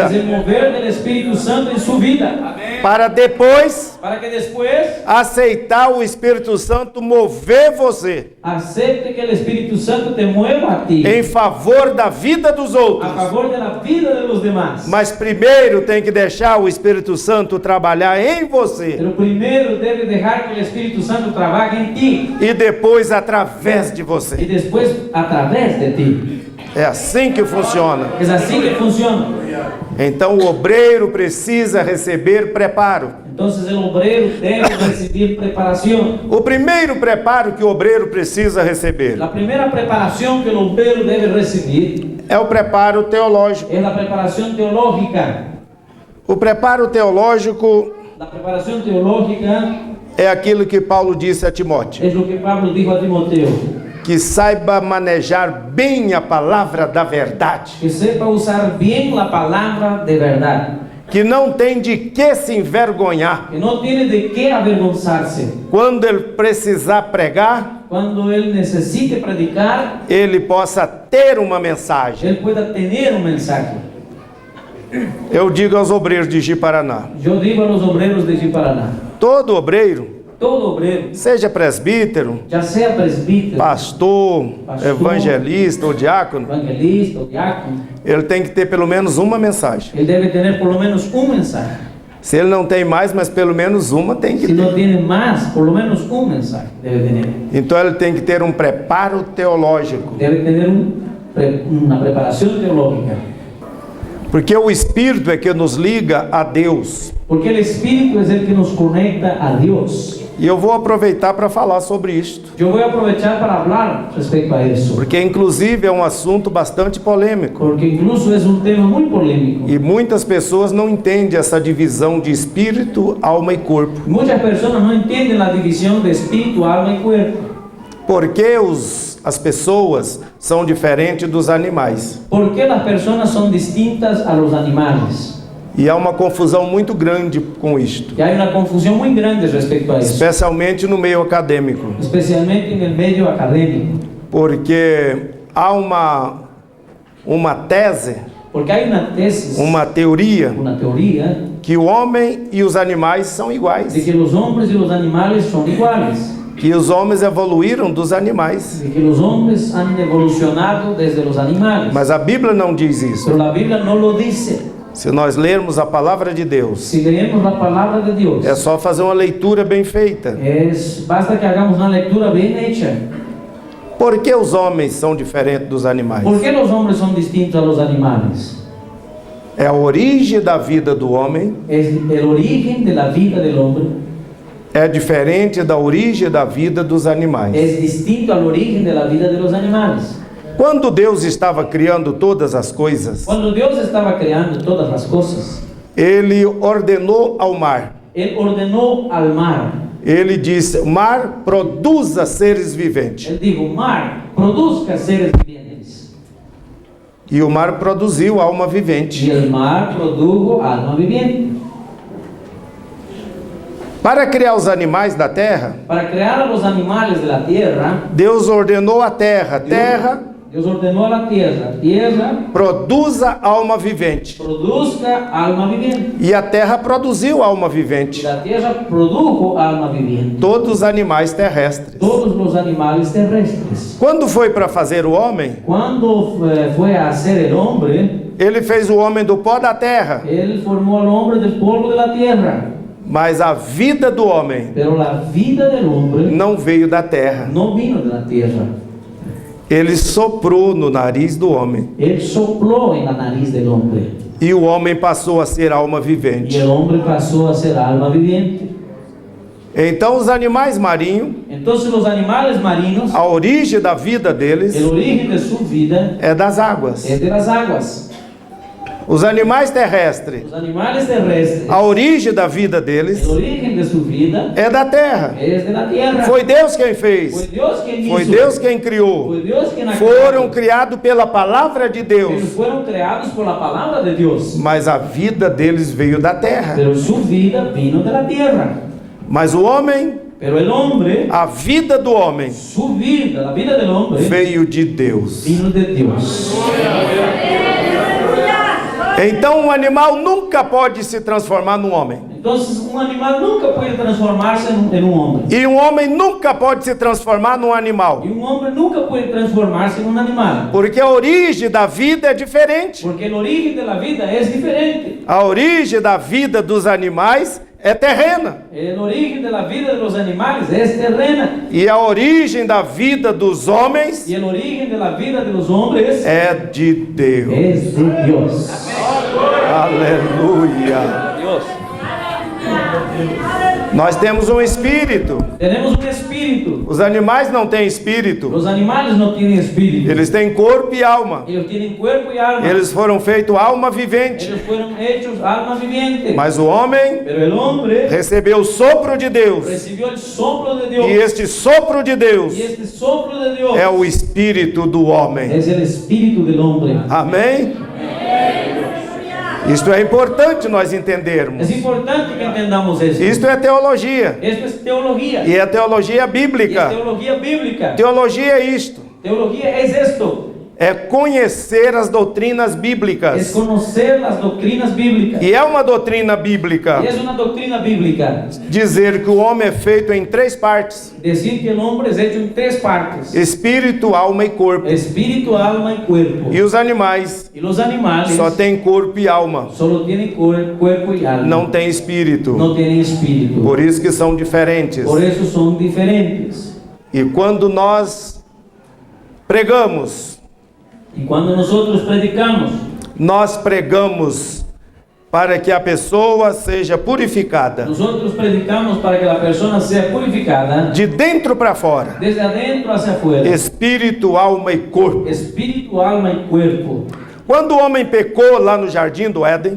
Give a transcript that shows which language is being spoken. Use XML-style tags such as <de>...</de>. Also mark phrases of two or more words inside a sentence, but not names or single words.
<es>es el mover del Espíritu Santo en su vida.</es> <pt>para depois</pt> <es>Para que después</es> <pt>aceitar o Espírito Santo mover você</pt> <es>acepte que el Espíritu Santo te mueva a ti</es> <pt>em favor da vida dos</pt> <es>a</es> <pt>outros.</pt> <es>favor de la vida de los demás.</es> <pt>Mas primeiro tem que deixar o Espírito Santo trabalhar em você</pt> <es>Pero primero debe dejar que el Espíritu Santo trabaje en ti</es> <pt>e depois através de</pt> <es>y</es> <pt>você.</pt> <es>después a través de ti.</es> <pt>É assim que funciona.</pt> <es>Es así que funciona.</es> <pt>Então o obreiro precisa receber preparo.</pt> <es>Entonces el obrero debe recibir preparación.</es> <pt>O primeiro preparo que o obreiro precisa receber</pt> <es>La primera preparación que el obrero debe recibir</es> <pt>é o preparo teológico.</pt> <es>es la preparación teológica.</es> <pt>O preparo teológico</pt> <es>La preparación teológica</es> <pt>é aquilo que Paulo disse a Timóteo,</pt> <es>es lo que Pablo dijo a Timoteo,</es> <pt>que saiba manejar bem a palavra da verdade.</pt> <es>que sepa usar bien la palabra de verdad.</es> <pt>que não tem de que se envergonhar.</pt> <es>que no tiene de qué avergonzarse.</es> <pt>Quando ele precisar pregar,</pt> <es>Cuando él necesite predicar,</es> <pt>ele possa ter uma mensagem.</pt> <es>él pueda tener un mensaje.</es> <pt>Eu digo aos obreiros de Ji-Paraná,</pt> <es>Yo digo a los obreros de Ji-Paraná,</es> <pt>todo obreiro,</pt> <es>todo obrero,</es> <pt>seja presbítero,</pt> <es>ya sea presbítero,</es> <pt>pastor,</pt> <es>Pastor,</es> <pt>evangelista ou diácono,</pt> <es>evangelista o diácono,</es> <pt>ele tem que ter pelo menos uma mensagem.</pt> <es>él debe tener por lo menos un mensaje.</es> <pt>Se ele não tem mais, mas pelo menos uma tem que</pt> <es>Si no</es> <pt>ter.</pt> <es>tiene más, por lo menos un mensaje debe tener.</es> <pt>Então ele tem que ter um preparo teológico,</pt> <es>Debe tener una preparación teológica.</es> <pt>porque o Espírito é que nos liga a Deus.</pt> <es>Porque el Espíritu es el que nos conecta a Dios.</es> <pt>E eu vou aproveitar para falar sobre isto,</pt> <es>Yo voy a aprovechar para hablar respecto a eso.</es> <pt>porque inclusive é um assunto bastante polêmico.</pt> <es>Porque incluso es un tema muy polémico.</es> <pt>E muitas pessoas não entendem essa divisão de espírito, alma e corpo.</pt> <es>Muchas personas no entienden la división de espíritu, alma y cuerpo.</es> <pt>Porque as pessoas são diferentes dos animais.</pt> <es>¿Por qué las personas son distintas a los animales?</es> <pt>E há uma confusão muito grande com isto,</pt> <es>Y hay una confusión muy grande respecto a eso,</es> <pt>especialmente no meio acadêmico.</pt> <es>especialmente en el medio académico.</es> <pt>Porque há uma tese,</pt> <es>Porque hay una tesis,</es> <pt>uma teoria,</pt> <es>una teoría</es> <pt>que o homem e os animais são</pt> <es>de</es> <pt>iguais.</pt> <es>que los hombres y los animales son iguales,</es> <pt>Que os homens evoluíram dos animais.</pt> <es>de que los hombres han evolucionado desde los animales.</es> <pt>Mas a Bíblia não diz isso.</pt> <es>Pero la Biblia no lo dice.</es> <pt>Se nós lermos a palavra de Deus,</pt> <es>Si leemos la palabra de Dios,</es> <pt>é só fazer uma leitura bem feita.</pt> <es>basta que hagamos una lectura bien hecha.</es> <pt>Por que os homens são diferentes dos animais?</pt> <es>¿Por qué los hombres son distintos a los animales?</es> <pt>É a origem da vida do homem,</pt> <es>Es el origen de la vida del hombre.</es> <pt>é diferente da origem da vida dos animais.</pt> <es>Es distinto al origen de la vida de los animales.</es> <pt>Quando Deus estava criando todas as coisas,</pt> <es>Cuando Dios estaba creando todas las cosas,</es> <pt>Ele ordenou ao mar.</pt> <es>Él ordenó al mar.</es> <pt>Ele disse: mar, produza seres viventes.</pt> <es>Él dijo, mar, produzca seres vivientes.</es> <pt>E o mar produziu alma</pt> <es>Y</es> <pt>vivente.</pt> <es>el mar produjo alma viviente.</es> <pt>Para criar os animais da terra,</pt> <es>Para crear a los animales de la tierra,</es> <pt>Deus ordenou à terra: terra,</pt> <es>Dios ordenó a la tierra, tierra,</es> <pt>produza alma vivente.</pt> <es>produzca alma viviente.</es> <pt>E a terra produziu alma</pt> <es>Y</es> <pt>vivente.</pt> <es>la tierra produjo alma viviente.</es> <pt>Todos os animais terrestres.</pt> <es>Todos los animales terrestres.</es> <pt>Quando foi para fazer o homem,</pt> <es>Cuando fue a hacer el hombre,</es> <pt>ele fez o homem do pó da terra.</pt> <es>Él formó al hombre del polvo de la tierra.</es> <pt>Mas a vida do homem</pt> <es>Pero la vida del hombre</es> <pt>não veio da terra.</pt> <es>no vino de la tierra.</es> <pt>Ele soprou no nariz do homem.</pt> <es>Él sopló en la nariz del hombre.</es> <pt>E o homem passou a ser alma</pt> <es>Y</es> <pt>vivente.</pt> <es>el hombre pasó a ser alma viviente.</es> <pt>Então os animais marinhos,</pt> <es>Entonces los animales marinos,</es> <pt>a origem da vida deles</pt> <es>el origen de su vida</es> <pt>é das águas.</pt> <es>es de las aguas.</es> <pt>Os animais terrestres,</pt> <es>Los animales terrestres,</es> <pt>a origem da vida deles</pt> <es>el origen de su vida</es> <pt>é da terra.</pt> <es>es de la tierra.</es> <pt>Foi Deus quem</pt> <es>Fue</es> <pt>fez.</pt> <es>Dios quien hizo.</es> <pt>Foi Deus quem criou.</pt> <es>Fue Dios quien ha</es> <pt>Foram</pt> <es>creado.</es> <pt>criados pela palavra de</pt> <es>Ellos</es> <pt>Deus.</pt> <es>fueron creados por la palabra de Dios.</es> <pt>Mas a vida deles veio da terra.</pt> <es>Pero su vida vino de la tierra.</es> <pt>Mas o homem,</pt> <es>Pero el hombre,</es> <pt>a vida do homem,</pt> <es>su vida, la vida del hombre,</es> <pt>veio de Deus.</pt> <es>vino de Dios.</es> <pt>Então um animal nunca pode se transformar num homem.</pt> <es>Entonces un animal nunca puede transformarse en un hombre.</es> <pt>E um homem nunca pode se transformar num animal.</pt> <es>Y un hombre nunca puede transformarse en un animal.</es> <pt>Porque a origem da vida é diferente.</pt> <es>Porque el origen de la vida es diferente.</es> <pt>A origem da vida dos animais é terrena.</pt> <es>El origen de la vida de los animales es terrena.</es> <pt>E a origem da vida dos homens</pt> <es>Y el origen de la vida de los hombres</es> <pt>é de Deus.</pt> <es>es de Dios.</es> <pt>Aleluia.</pt> <es>Dios.</es> <pt>Nós temos um espírito.</pt> <es>Tenemos un espíritu.</es> <pt>Os animais não têm espírito.</pt> <es>Los animales no tienen espíritu.</es> <pt>Eles têm corpo e alma.</pt> <es>Ellos tienen cuerpo y alma.</es> <pt>Eles foram feitos alma vivente.</pt> <es>Ellos fueron hechos alma viviente.</es> <pt>Mas o homem</pt> <es>Pero el hombre</es> <pt>recebeu o sopro de Deus.</pt> <es>recibió el soplo de Dios.</es> <pt>E este sopro de Deus</pt> <es>Y este soplo de Dios</es> <pt>é o espírito do homem.</pt> <es>es el espíritu del hombre.</es> <pt>Amém? Isto é importante nós entendermos.</pt> <es>Es importante que entendamos eso.</es> <pt>Isto é teologia.</pt> <es>Esto es teología.</es> <pt>E é teologia</pt> <es>Y es</es> <pt>bíblica.</pt> <es>teología bíblica.</es> <pt>Teologia é isto.</pt> <es>Teología es esto.</es> <pt>É conhecer as doutrinas</pt> <es>Es</es> <pt>bíblicas.</pt> <es>conocer las doctrinas bíblicas.</es> <pt>E é uma doutrina bíblica</pt> <es>Y es una doctrina bíblica.</es> <pt>dizer que o homem é feito em 3 partes:</pt> <es>Decir que el hombre es hecho en 3 partes.</es> <pt>espírito, alma e corpo.</pt> <es>Espíritu, alma y cuerpo.</es> <pt>E os animais</pt> <es>Y los animales</es> <pt>só têm corpo e alma,</pt> <es>solo tienen cuerpo y alma.</es> <pt>não tem espírito.</pt> <es>No tienen espíritu.</es> <pt>Por isso que são diferentes.</pt> <es>Por eso son diferentes.</es> <pt>E quando nós pregamos,</pt> <es>Y cuando nosotros predicamos,</es> <pt>nós pregamos para que a pessoa seja purificada</pt> <es>nosotros predicamos para que la persona sea purificada</es> <pt>de dentro para fora,</pt> <es>desde adentro hacia afuera.</es> <pt>espírito, alma e corpo.</pt> <es>Espíritu, alma y cuerpo.</es> <pt>Quando o homem pecou lá no jardim do Éden,</pt>